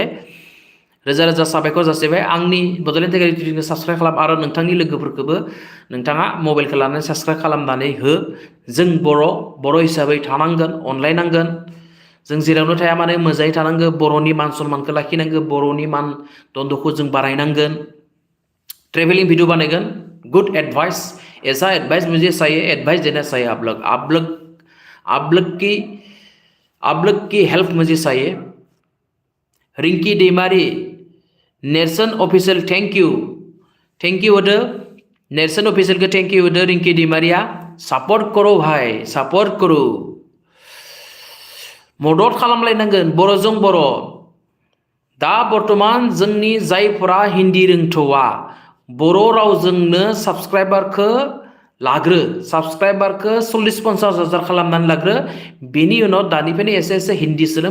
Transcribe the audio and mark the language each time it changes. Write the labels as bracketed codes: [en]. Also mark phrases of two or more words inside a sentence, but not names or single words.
[brx] रोजा रोजा साबायखर जासिबाय। आंनि बड'लेण्ड टाइगार इउटिउबखौ साबस्क्राइब खालाम आरो नोंथांनि लोगोफोरखौबो नोंथाङा मबाइलखौ लानानै साबस्क्राइब खालामनानै हो। जों बर' हिसाबै थानांगोन, अनलायनांगोन। जों जेरावनो थाया मानो मोजाङै थानांगौ। बर'नि मान सन्मानखौ लाखिनांगौ। बर'नि मान दन्दखौ जों बारायनांगोन। [en] travelling video बनेगन, good advice. [hi] ऐसा एडवाइस मुझे चाहिए, एडवाइस देना चाहिए आप लोग की हेल्प मुझे चाहिए। [brx] रिंकी डिमारी, नेर्सोन ऑफिशियल, [en] thank you [brx] होदो। नेर्सोन ऑफिशियल को [en] thank you [brx] होदो। रिंकी डिमारिया, [hi] सपोर्ट करो भाई, सपोर्ट करो। [brx] मदद खालामलायनांगोन बर'जों बर'। दा बर्तमान जोंनि जायफोरा हिंदी रोंथ'वा, बर' रावजोंनो साबस्क्राइबारखौ लाग्रो। साबस्क्राइबारखौ 40-50 हाजार खालामनानै लाग्रो। बेनि उनाव दानिफ्रायनो एसे एसे हिंदी सोलों।